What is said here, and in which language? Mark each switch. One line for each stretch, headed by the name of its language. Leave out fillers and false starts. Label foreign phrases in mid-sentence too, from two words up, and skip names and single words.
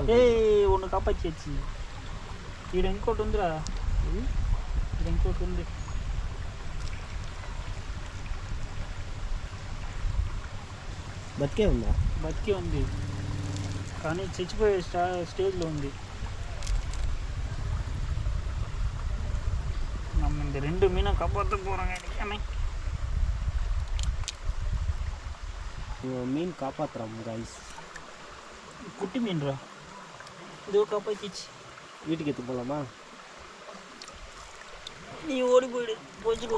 Tamil: ஒன்னு காப்பாத்தி
Telugu: ఈడ ఇంకోటి ఉందిరా, ఇంకోటి ఉంది. బతికే ఉందా? బతికే ఉంది, కానీ చచ్చిపోయే స్టేజ్లో ఉంది.
Tamil: இந்த 2 மீனை காப்பாற்ற போகிறாங்க அன்னைக்கு. மீன் காப்பாற்றுறோம் கைஸ். குட்டி மீன்ரா இதோ காப்பாற்றிச்சு. வீட்டுக்கு எடுத்து போகலாமா? நீ ஓடி போயிடு போச்சுக்கோ.